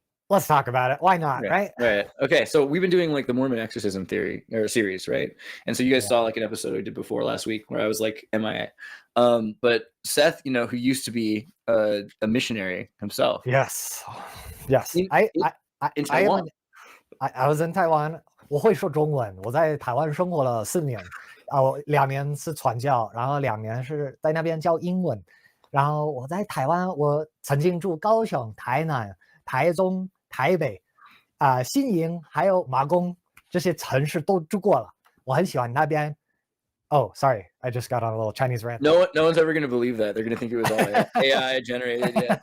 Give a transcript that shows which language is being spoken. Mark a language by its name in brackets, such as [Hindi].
[English] Let's talk about it. Why not? Right. Okay. So we've been doing like the Mormon exorcism theory or series, right? And so you guys saw like an episode we did before last week where I was like MIA. But Seth, who used to be a missionary himself. Yes. In Taiwan. I was in Taiwan. [Chinese] 我会说中文，我在台湾生活了4年，我2年是传教，然后2年是在那边教英文，然后我在台湾，我曾经住高雄、台南、台中、台北，新营还有马公这些城市都住过了，我很喜欢那边。 [English] Oh, sorry, I just got on a little Chinese rant. No one's ever going to believe that. They're going to think it was all AI generated.